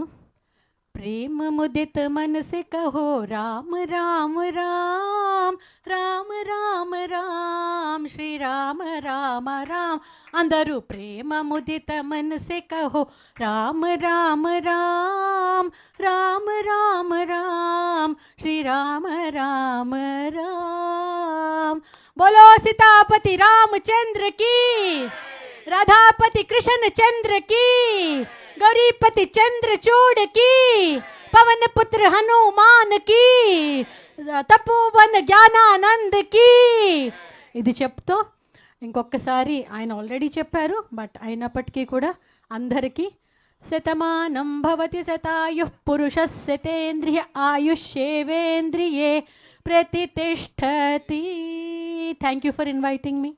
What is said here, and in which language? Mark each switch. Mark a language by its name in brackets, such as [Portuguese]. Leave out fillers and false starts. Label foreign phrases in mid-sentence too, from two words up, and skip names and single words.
[Hindi] प्रेम मुदित मनसे कहो राम राम राम राम राम राम श्रीराम राम राम. అందరూ प्रेम मुदित मनसे कहो राम राम राम राम राम राम श्रीराम राम राम. बोलो सीतापति रामचंद्र की, राधापति कृष्ण चंद्र की, गौरीपति चंद्रचूड़ की, पवन पुत्र हनुमान की, तपोवन ज्ञानानंद की. [Telugu] ఇది చెప్తూ ఇంకొకసారి ఆయన ఆల్రెడీ చెప్పారు, బట్ అయినప్పటికీ కూడా అందరికీ [Sanskrit] శతమానం భవతి శతాయుః పురుషः శతేంద్రియ ఆయుష్యేవేంద్రియే ప్రతిష్టతి. [English] Thank you for inviting me.